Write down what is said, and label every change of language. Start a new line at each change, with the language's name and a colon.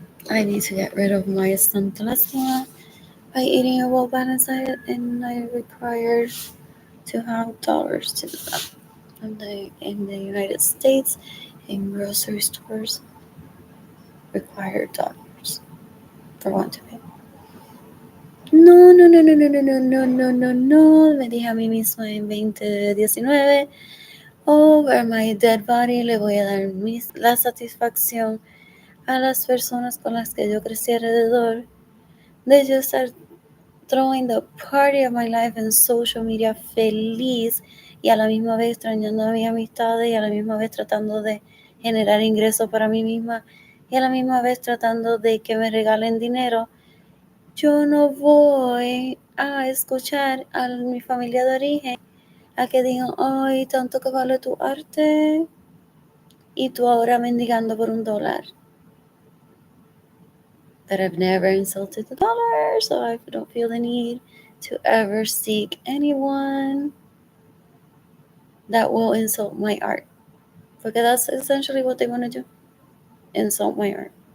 English: I need to get rid of my Santalasma by eating a well-balanced diet, and I require to have dollars to do that. In the United States, in grocery stores, require dollars for one to pay. No, no, no, no, no, no, no, no, no, no, no.
Spanish: Me dije a mí mismo en 2019,
English: over my dead body
Spanish: le voy a dar la satisfacción a las personas con las que yo crecí alrededor de yo estar
English: throwing the party of my life
Spanish: en social media feliz y a la misma vez extrañando a mis amistades y a la misma vez tratando de generar ingresos para mí misma y a la misma vez tratando de que me regalen dinero. Yo no voy a escuchar a mi familia de origen a que digan, ay, tanto que vale tu arte y tú ahora mendigando por $1.
English: That I've never insulted the dollar, so I don't feel the need to ever seek anyone that will insult my art. Because that's essentially what they want to do, insult my art.